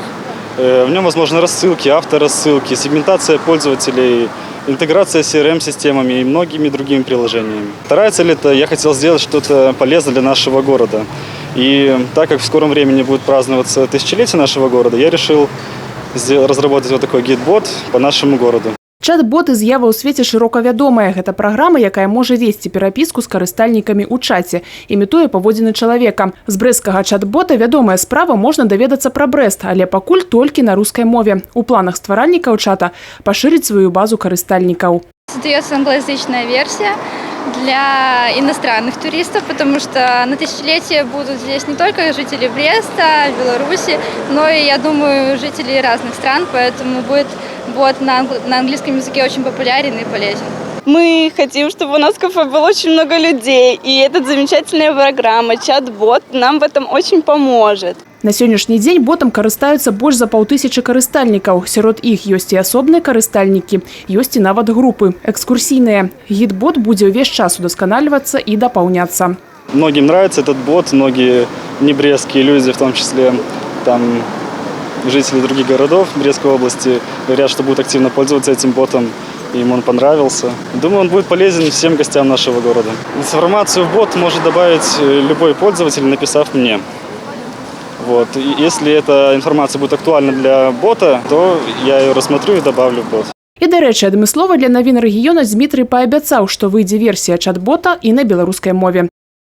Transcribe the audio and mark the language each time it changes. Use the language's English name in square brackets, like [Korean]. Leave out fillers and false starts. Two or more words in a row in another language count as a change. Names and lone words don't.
[Russian] В нем возможны рассылки, авторассылки, сегментация пользователей, интеграция с CRM-системами и многими другими приложениями. Вторая цель – это я хотел сделать что-то полезное для нашего города. И так как в скором времени будет праздноваться тысячелетие нашего города, я решил разработать вот такой гид-бот по нашему городу. [Belarusian] Чат-боты з'ява ў свеце шырока вядомая. Гэта праграма, якая можа весці перапіску з карыстальнікамі ў чаце, імітуе паводзіны чалавека. З брэсцкага чат-бота вядомая справа можна даведацца пра Брэст, але пакуль толькі на рускай мове. У планах стваральнікаў чата пашырыць сваю базу карыстальнікаў. [Russian] Создается англоязычная версия для иностранных туристов, потому что на тысячелетие будут здесь не только жители Бреста, Беларуси, но и, я думаю, жители разных стран, поэтому будет бот на английском языке очень популярен и полезен. Мы хотим, чтобы у нас в кафе было очень много людей, и эта замечательная программа, чат-бот, нам в этом очень поможет. [Belarusian] На сённяшні дзень ботам карыстаюцца больш за 5000 карыстальнікаў. Сярод іх ёсць і асобныя карыстальнікі, ёсць і нават групы, экскурсійныя. Гід-бот будзе ўвесь час удасканальвацца і дапаўняцца. [Russian] Многим нравится этот бот, многие небрестские люди, в том числе там жители других городов Брестской области, говорят, что будут активно пользоваться этим ботом. Им он понравился. Думаю, он будет полезен всем гостям нашего города. Информацию в бот может добавить любой пользователь, написав мне. Вот. И если эта информация будет актуальна для бота, то я ее рассмотрю и добавлю в бот. [Belarusian] І, да рэчы, адмыслова для навін рэгіёна Дмітрый паабяцаў, што выйдзе версія чат-бота і на беларускай мове.